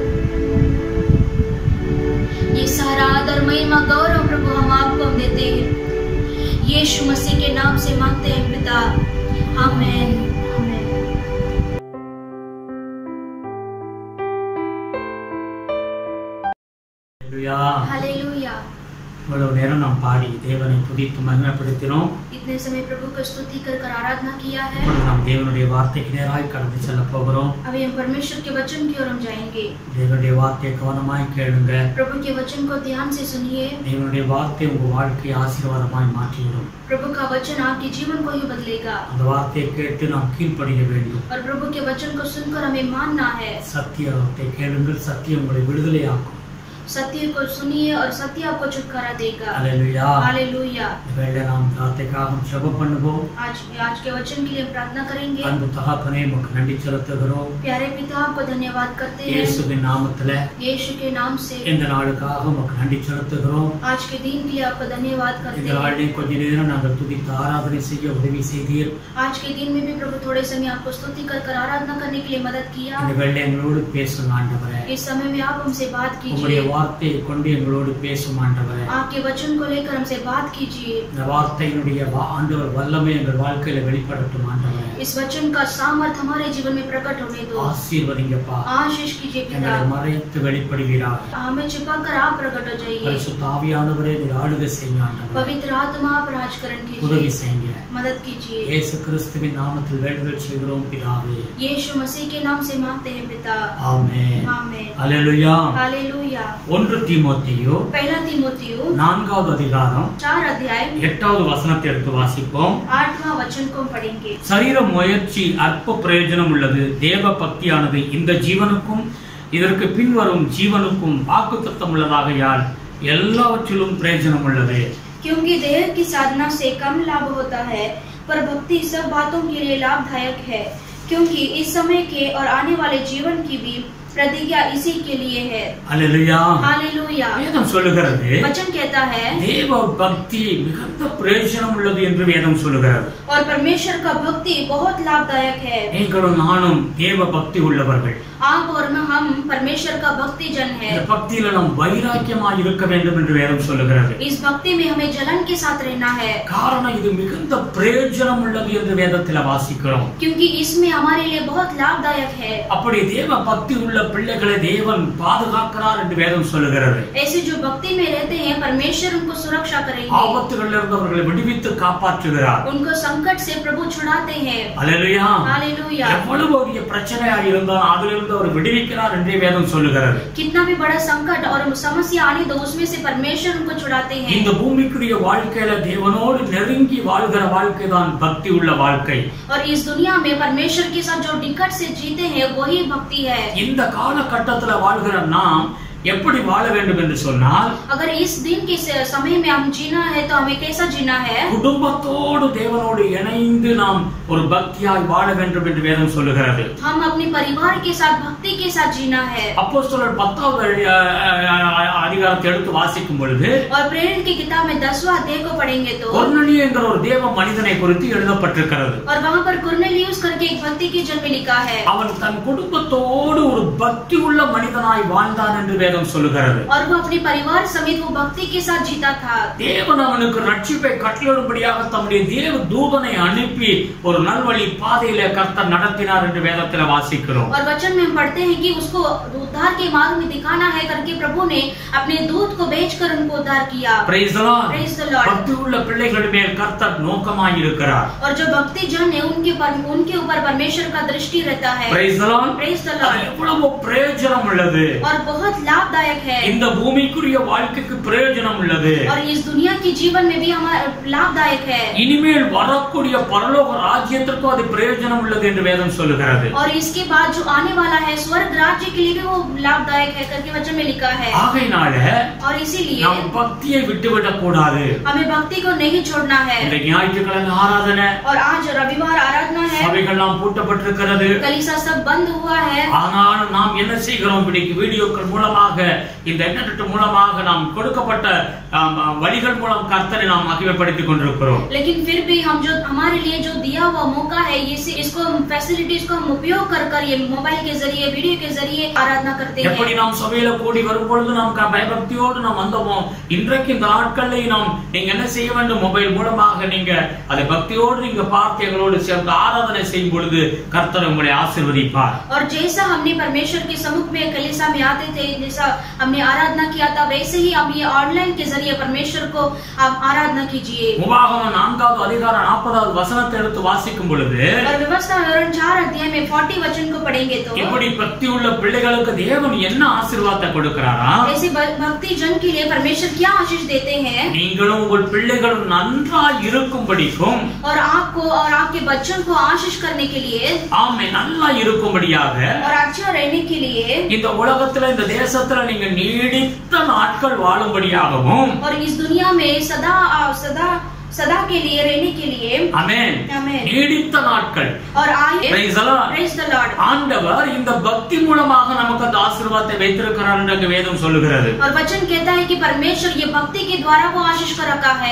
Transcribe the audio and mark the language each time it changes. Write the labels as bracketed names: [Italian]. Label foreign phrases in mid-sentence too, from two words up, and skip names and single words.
[Hindi] ये सारा आदर महिमा गौरव प्रभु हम आपको देते हैं। यीशु मसीह के नाम से मांगते हैं पिता, आमीन। हालेलुया। [Tamil] இவ்வளவு நேரம் நாம் பாடி தேவனை துதித்து மகிமைப்படுத்தினோம்। [Hindi] इतने समय प्रभु को स्तुति कर आराधना किया है। [Tamil] இப்பொழுது நாம் தேவனுடைய வார்த்தைக்கு நேராய் கடந்து செல்ல போகிறோம்। [Hindi] अभी हम परमेश्वर के वचन की ओर हम जाएंगे। [Tamil] தேவனுடைய வார்த்தையை கவனமாய் கேளுங்க। [Hindi] प्रभु के वचन को ध्यान से सुनिए। [Tamil] தேவனுடைய வார்த்தை உங்க வாழ்க்கையை ஆசீர்வாதமாய் மாற்றிவிடும்। [Hindi] प्रभु का वचन आपके जीवन को ही बदलेगा। [Tamil] அந்த வார்த்தையை கேட்டு நாம் கீழ்ப்படிய வேண்டும்। [Hindi] और प्रभु के वचन को सुनकर हमें मानना है। [Tamil] சத்தியத்தை கேளுங்கள், சத்தியம் உங்களை விடுதலையாக்கும்। [Hindi] सत्य को सुनिए और सत्य आपको छुटकारा देगा। हालेलुया हालेलुया। [Tamil] வேளை நாம் பிரார்த்தனை ஹம் ஜெப பண்ணுவோம்। [Hindi] आज के वचन के लिए प्रार्थना करेंगे। [Tamil] அன்பு தகப்பனே உமக்கு நன்றி செலுத்துகிறோம்। [Hindi] प्यारे पिता आपको धन्यवाद करते हैं। [Tamil] இயேசுவின் நாமத்திலே [Hindi] यीशु के नाम से [Tamil] இந்த நாளுக்காக உமக்கு நன்றி செலுத்துகிறோம்। [Hindi] आज के दिन के लिए आपको धन्यवाद करते हैं। [Tamil] இந்த நாளில் கொஞ்ச நேரம் நாங்கள் துதித்து ஆராதனை செய்ய உதவி செய்தீர்। [Hindi] आज के दिन में भी प्रभु थोड़े समय आपको स्तुति कर आराधना करने के लिए मदद किया। [Tamil] இந்த வேளை எங்களோடு பேசும் ஆண்டவரே, [Hindi] इस समय में आप हमसे बात कीजिए। [Tamil] உம்முடைய வார்த்தையை கொண்டு எங்களோடு பேசும் ஆண்டவரே, [Hindi] आपके वचन को लेकर हमसे बात कीजिए। [Tamil] இந்த வார்த்தையினுடைய ஆண்டவர் வல்லமை எங்கள் வாழ்க்கையில வெளிப்படட்டும் ஆண்டவரே। [Hindi] इस वचन का सामर्थ हमारे जीवन में प्रकट होने दो। [Tamil] ஆசீர்வதிங்கப்பா, [Hindi] आशीष कीजिए पिता। [Tamil] எங்களை மறைத்து வெளிப்படுவீராக। [Hindi] हमें छिपाकर आप प्रकट हो जाइए। [Tamil] பரிசுத்த ஆவியானவரே நீர் ஆளுகை செய்யுங்க ஆண்டவரே। [Hindi] पवित्र आत्मा आप राजकरण [Tamil] உதவி [Hindi] कीजिए, [Tamil] செய்யுங்க। [Hindi] मदद कीजिए। [Tamil] இயேசு கிறிஸ்துவின் நாமத்தில் வேண்டுதல் செய்கிறோம் பிதாவே, [Hindi] यीशु मसीह के नाम से मांगते हैं पिता, [Tamil] ஆமென்। [Hindi] आमीन। हालेलुया। हालेलुया। [Tamil] 1 தீமோத்தேயு [Hindi] पहला तीमुथियो [Tamil] 4வது அதிகாரம் [Hindi] 4 अध्याय [Tamil] 8வது வசனத்தை எடுத்து வாசிப்போம்। [Hindi] 8वां वचन को पढ़ेंगे। [Tamil] சரீர முயற்சி அற்ப பிரயோஜனம் உள்ளது, தேவ பக்தியானது இந்த ஜீவனுக்கும் இதற்கு பின்வரும் ஜீவனுக்கும் வாக்குத்தத்தம் உள்ளதாகையால் எல்லாவற்றிலும் பிரயோஜனம் உள்ளது। [Hindi] क्योंकि देह की साधना से कम लाभ होता है, पर भक्ति सब बातों के लिए लाभदायक है, क्योंकि इस समय के और आने वाले जीवन की भी प्रतिज्ञा इसी के लिए है। हालेलुया। हालेलुया। [Tamil] வேதம் சொல்லுகிறது, [Hindi] वचन कहता है [Tamil] தேவ பக்தி மிகுந்த பிரயோஜனம் உள்ளது என்று வேதம் சொல்லுகிறது। [Hindi] और परमेश्वर का भक्ति बहुत लाभदायक है। [Tamil] நீங்களும் நானும் தேவ பக்தி உள்ளவர்கள்। [Hindi] आप और हम परमेश्वर का भक्ति जन है। [Tamil] இந்த பக்தியில நாம் வைராக்கியமாய் இருக்க வேண்டும் என்று வேதம் சொல்லுகிறது। [Hindi] इस भक्ति में हमें जलन के साथ रहना है, [Tamil] காரணம் இது மிகுந்த பிரயோஜனம் உள்ளது என்று வேதத்தில் வாசிக்கிறோம்। [Hindi] क्योंकि इसमें हमारे लिए बहुत लाभदायक है। [Tamil] அப்படி தேவ பக்தி உள்ள பிள்ளைகளை தேவன் பாதுகாக்கிறார் என்று வேதம் சொல்லுகிறது. [Hindi] ऐसे जो भक्ति में रहते हैं परमेश्वर उनको सुरक्षा करेंगे. [Tamil] ஆபத்துகளில் இருந்து அவர்களை விடுவித்து காப்பாற்றுகிறார். [Hindi] उनको संकट से प्रभु छुड़ाते हैं. [Tamil] அல்லேலூயா. [Hindi] हालेलुया. [Tamil] எவ்வளவு பெரிய பிரச்சனையா இருந்தாலும் அதிலிருந்து அவர் விடுவிக்கிறார் என்று வேதம் சொல்லுகிறது. [Hindi] कितना भी बड़ा संकट और समस्या आने दो उसमें से परमेश्वर उनको छुड़ाते हैं. [Tamil] இந்த பூமிக்குரிய வாழ்க்கையில தேவனோடு நெருங்கி வாழ்கிற வாழ்க்கை தான் பக்தி உள்ள வாழ்க்கை. [Hindi] और इस दुनिया में परमेश्वर के साथ जो निकट से जीते हैं वही भक्ति है. [Tamil] இந்த காலகட்டத்துல வாழ்கிற நாம் எப்படி வாழ வேண்டும் என்று சொன்னால், [Hindi] अगर इस दिन के समय में हम जीना है तो हमें कैसा जीना है? [Tamil] குடும்பத்தோடு தேவனோடு இணைந்து நாம் ஒரு பக்தியாய் வாழ வேண்டும் என்று வேதம் சொல்லுகிறது. [Hindi] हम अपने परिवार के साथ भक्ति के साथ जीना है. [Tamil] அப்போஸ்தலர் 10வது அதிகாரத்தை எடுத்து வாசிக்கும் பொழுது [Hindi] और प्रेरित की किताब में 10वां अध्याय को पढ़ेंगे तो [Tamil] கொர்நேலியு என்கிற ஒரு தேவ மனிதனை குறித்து எழுதப்பட்டிருக்கிறது. [Hindi] और वहां पर कुर्नेलियुस करके एक भक्ति के जन में लिखा है. [Tamil] அவன் தன் குடும்பத்தோடு ஒரு பக்தி உள்ள மனிதனாய் வாழ்ந்தான் என்று வேதம் சொல்லுகிறது. [Hindi] और वो अपने परिवार समेत वो भक्ति के साथ जीता था. [Tamil] தேவன் அவனுக்கு ரட்சிப்பை கட்டளையிடும்படியாக தம்முடைய தேவ தூதனை அனுப்பி ஒரு நல்வழி பாதையிலே கர்த்தர் நடத்தினார் என்று வேதத்தில் வாசிக்கிறோம். [Hindi] और वचन में हम पढ़ते हैं कि उसको उद्धार के मार्ग में दिखाना है करके प्रभु ने अपने दूत को भेजकर उनको उद्धार किया. [English] Praise the Lord. Praise the Lord. [Tamil] பக்தி உள்ள பிள்ளைகள் மேல் கர்த்தர் நோக்கமாய் இருக்கிறார். [Hindi] और जो भक्ति जन है उनके ऊपर परमेश्वर का दृष्टि रहता है. [English] Praise the Lord. Praise the Lord. [Tamil] எவ்வளவு பிரயோஜனம் உள்ளது. [Hindi] और बहुत लाभदायक है. [Tamil] இந்த பூமிக்குரிய வாழ்க்கைக்கு பிரயோஜனம் உள்ளது. [Hindi] और इस दुनिया के जीवन में भी हमारा लाभदायक है. [Tamil] இனிமேல் வரக்கூடிய பரலோக ராஜ்யத்திற்கு அது பிரயோஜனம் உள்ளது என்று வேதம் சொல்லுகிறது. [Hindi] और इसके बाद जो आने वाला है स्वर्ग राज्य के लिए भी वो लाभदायक है करके वचन में लिखा है. [Tamil] ஆகையினால [Hindi] और इसीलिए [Tamil] நாம் பக்தியை விட்டுவிடக் கூடாது. [Hindi] हमें भक्ति को नहीं छोड़ना है. [Tamil] இந்த ஞாயிற்றுக்கிழமை ஆராதனை [Hindi] और आज रविवार आराधना है. [Tamil] சபைகள்லாம் பூட்டப்பட்டிருக்கிறது. [Hindi] कलीसिया सब बंद हुआ है. [Tamil] ஆனாலும் நாம் என்ன செய்கிறோம்? இன்னைக்கு வீடியோக்கள் மூலமாக இந்த இன்டர்நெட் மூலமாக நாம் கொடுக்கப்பட்ட வழிகள் மூலம் கர்த்தரை நாம் மகிமைப்படுத்திக் கொண்டிருக்கிறோம். [Hindi] लेकिन फिर भी हम जो हमारे लिए जो दिया हुआ मौका है इसको फैसिलिटीज को हम उपयोग कर ये मोबाइल के जरिए वीडियो के जरिए आराधना करते हैं. [Tamil] எப்படி நாம் சபையில கூடி வரும் பொழுது நாம் பயபக்தியோடு நாம் வந்தோமோ, இன்றைக்கு இந்த நாட்களில் நாம் நீங்க என்ன செய்ய வேண்டும்? மொபைல் மூலமாக நீங்க அதை பக்தியோடு நீங்க பார்த்து எங்களோடு சேர்ந்து ஆராதனை செய்யும் பொழுது கர்த்தர் உங்களை ஆசீர்வதிப்பார். [Hindi] और जैसा हमने परमेश्वर के सम्मुख में कलीसिया में आते थे, जैसा हमने आराधना किया था, वैसे ही हम ये ऑनलाइन के जरिए परमेश्वर को आप आराधना कीजिए. [Tamil] உபாகமம் 4வது அதிகாரம் 40வது வசனத்தை எடுத்து வாசிக்கும் பொழுது [Hindi] और व्यवस्था विवरण 4 अध्याय में 40 वचन को पढ़ेंगे तो [Tamil] எப்படி பக்தி உள்ள பிள்ளைகளுக்கு தேவன் என்ன ஆசீர்வாதத்தை கொடுக்கிறாரா? [Hindi] ऐसे भक्ति जन के लिए परमेश्वर क्या आशीष देते हैं? [Tamil] நீங்களும் உங்கள் பிள்ளைகளும் நன்றாய் இருக்கும்படிக்கும் [Hindi] और आपको और आपके बच्चों को आशीष करने के लिए [Tamil] ஆமே நல்லா இருக்கும்படியாக [Hindi] और अच्छा रहने के लिए [Tamil] இந்த உலகத்துல இந்த தேசத்துல நீங்க நீடித்த நாட்கள் வாழும்படியாகவும் [Hindi] और इस दुनिया में सदा सदा सदा के लिए रहने के लिए [Tamil] ஆமென் ஆமென் நீடித்த நாட்கள் [Hindi] और आए [English] Praise the Lord. Praise the Lord. [Tamil] ஆண்டவர் இந்த பக்தி மூலமாக நமக்கு அந்த ஆசீர்வாதத்தை வைத்திருக்கிறார் என்று வேதம் சொல்லுகிறது. [Hindi] और वचन कहता है कि परमेश्वर ये भक्ति के द्वारा वो आशीष कर रखा है.